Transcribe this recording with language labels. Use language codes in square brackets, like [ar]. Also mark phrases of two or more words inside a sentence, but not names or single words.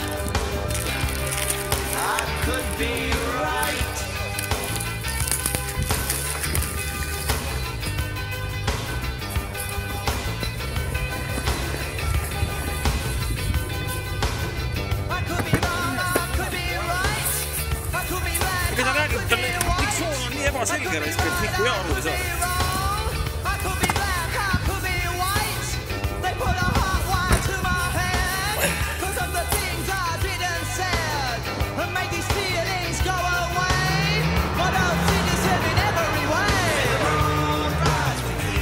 [en] I could be right. I could be wrong. I could be right. I could be right. [et] Ega ta räägib, tal diktsioon on nii ebaselge, et Mikku ja aru ei saa. [en] I could be black, I could be white. They put a hot wire to my head. Cause of the things I didn't say. And make these feelings go away. But I'll see this in every way. May the road rise with you.